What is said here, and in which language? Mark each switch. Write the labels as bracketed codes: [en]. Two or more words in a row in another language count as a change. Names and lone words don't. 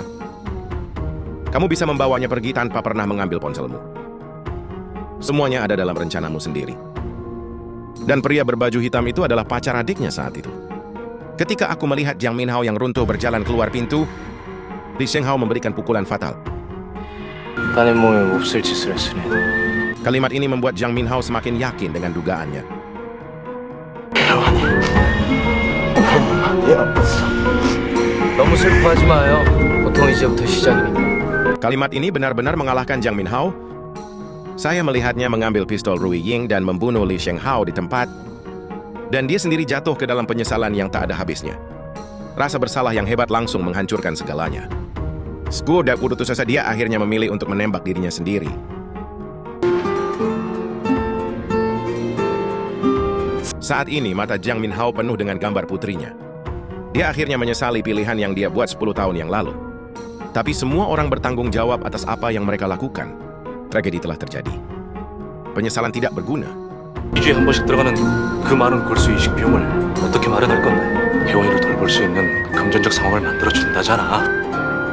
[id] Kamu bisa membawanya pergi tanpa pernah mengambil ponselmu. Semuanya ada dalam rencanamu sendiri. Dan pria berbaju hitam itu adalah pacar adiknya saat itu. Ketika aku melihat Jiang Minhao yang runtuh berjalan keluar pintu, Li Shenghao memberikan pukulan fatal. [ko] 따님 몸에 몹쓸 짓을 했으니 [id] Kalimat ini membuat Jiang Minhao semakin yakin dengan dugaannya. [ko] 많이 아팠어. 너무 슬퍼하지 마요. 보통 이제부터 시작이니까. [id] Kalimat ini benar-benar mengalahkan Jiang Minhao. Saya melihatnya mengambil pistol Rui Ying dan membunuh Li Shenghao di tempat. Dan dia sendiri jatuh ke dalam penyesalan yang tak ada habisnya. Rasa bersalah yang hebat langsung menghancurkan segalanya. Skuo dan putus asa dia akhirnya memilih untuk menembak dirinya sendiri. Saat ini mata Jiang Minhao penuh dengan gambar putrinya. Dia akhirnya menyesali pilihan yang dia buat 10 tahun yang lalu. Tapi semua orang bertanggung jawab atas apa yang mereka lakukan. Tragedi telah terjadi. Penyesalan tidak berguna. [ko] 2주에 한 번씩 들어가는 그 많은 골수 이식 비용을 어떻게 마련할 건데? 혜원이를 돌볼 수 있는 금전적 상황을 만들어 준다잖아.